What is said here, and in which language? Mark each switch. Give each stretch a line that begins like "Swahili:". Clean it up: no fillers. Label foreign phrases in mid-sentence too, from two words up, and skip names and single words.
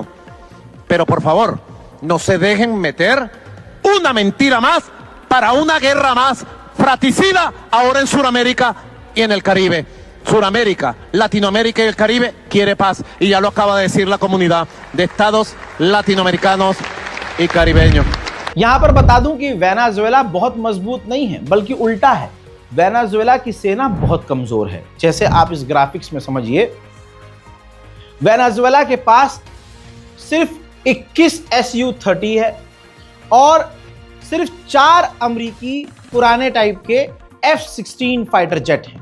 Spanish: Pero por favor, no se dejen meter una mentira más para una guerra más fratricida ahora en Sudamérica y en el Caribe. Sudamérica, Latinoamérica y el Caribe quiere paz. Y ya lo acaba de decir la comunidad de estados latinoamericanos y caribeños.
Hindi: यहां पर बता दूं कि वेनेजुएला बहुत मजबूत नहीं है, बल्कि उल्टा है। वेनेजुएला की सेना बहुत कमजोर है। जैसे आप इस ग्राफिक्स में समझिए, वेनेजुएला के पास सिर्फ 21 Su-30 है और सिर्फ 4 अमेरिकी पुराने टाइप के F-16
English: fighter jet
Hindi: हैं।